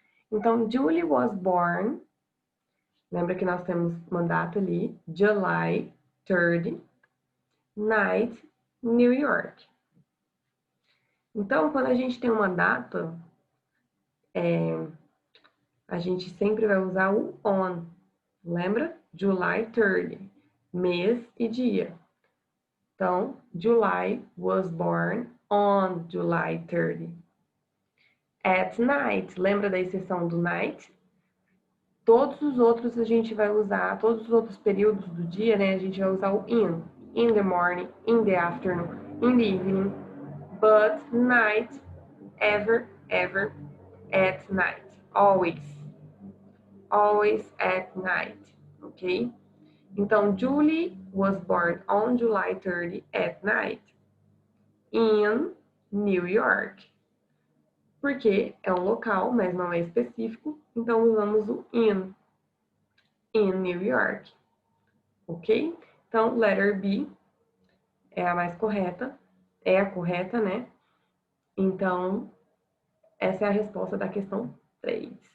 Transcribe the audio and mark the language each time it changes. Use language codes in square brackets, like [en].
[pt] Então, Julie was born, lembra que nós temos mandato ali, July 30, night, New York. Então, quando a gente tem uma data, a gente sempre vai usar o on, lembra? July 30, mês e dia. [en] Então, July was born on July 30. [pt] At night, lembra da exceção do night? Todos os outros a gente vai usar, todos os outros períodos do dia, né? A gente vai usar o in. [en] In the morning, in the afternoon, in the evening. But night, ever, at night. Always. Always at night. Ok? Então, Julie was born on July 30 at night in New York. [pt] Porque é um local, mas não é específico, então usamos o in New York. Ok? Então, letter B é a mais correta, é a correta, né? Então, essa é a resposta da questão 3.